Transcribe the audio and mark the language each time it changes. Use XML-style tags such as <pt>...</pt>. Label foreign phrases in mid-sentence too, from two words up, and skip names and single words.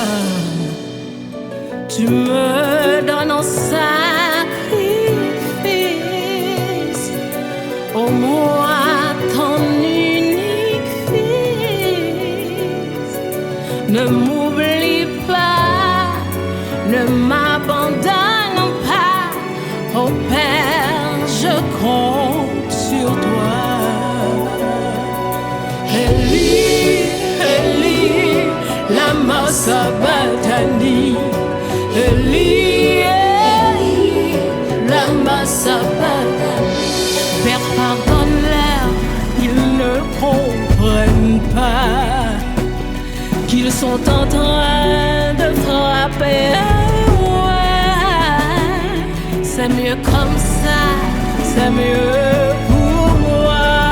<fr>Tu me donnes en sacrifice, au moins ton unique fils. Ne m'oublie pas, ne m'abandonne pas, oh Père, je compte sur toi.</fr> <arc>Eli, Eli, lama sabachthani. Eli, Eli, lama sabachthani.</arc> <fr>Père, pardonne-leur, ils ne comprennent pas qu'ils sont en train de frapper. Ouais, c'est mieux comme ça, c'est mieux pour moi.</fr>